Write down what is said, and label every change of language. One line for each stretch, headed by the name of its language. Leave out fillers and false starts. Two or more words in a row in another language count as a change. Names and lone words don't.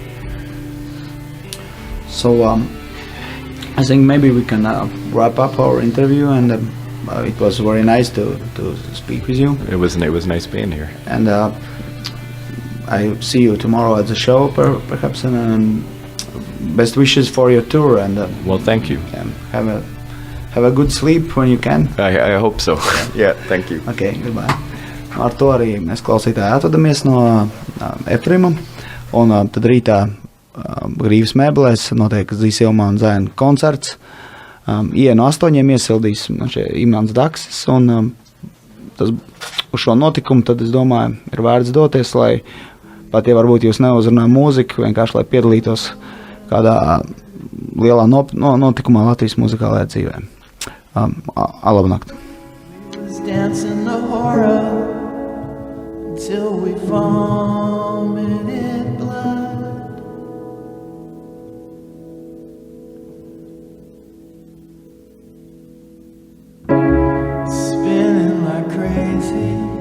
English: So I think maybe we can wrap up our interview, and it was very nice to speak with you. It was nice being here. And I see you tomorrow at the show, perhaps, and best wishes for your tour. And well, thank you. Have a good sleep when you can. I hope so. Yeah, thank you. Okay, goodbye.
Latvian: Ar to arī mēs klausītāji atvadamies no Efrima, un tad rītā Grīvas mēbelēs notiek Zīsilma un Zēna koncerts. Ienu 8 iesildīs Imants Daksis, un tas, uz šo notikumu tad es domāju ir vērts doties, lai pat ja varbūt jūs neuzrunā mūziku, vienkārši lai piedalītos kādā lielā notikumā Latvijas muzikālajā dzīvē. Labnakt!
English: Dancing the horror until we vomited blood. Spinning like crazy.